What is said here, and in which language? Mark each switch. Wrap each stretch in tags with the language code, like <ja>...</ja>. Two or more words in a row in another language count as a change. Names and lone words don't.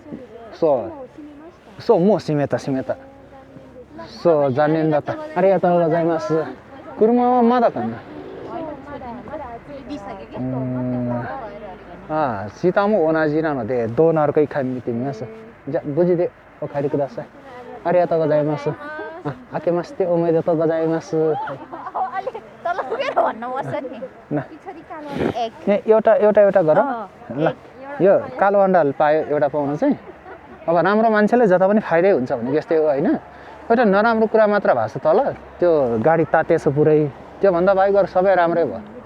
<ja>そうもう閉めたそう残念だったありがとうございます車はまだかな下も同じなのでどうなるか一回見てみますじゃあ無事でお帰りくださいありがとうございます明けましておめでとうございます</ja> <ne>एउटा गरौँ ल यो कालो अन्डा पायो एउटा पाउनु चाहिँ अब राम्रो मान्छेले जता पनि फाइदै हुन्छ भने जस्तै हो होइन एउटा नराम्रो कुरा मात्र भएको छ तल त्यो गाडी तातेछ पुरै त्योभन्दा बाहेक अरू सबै राम्रै भयो</ne>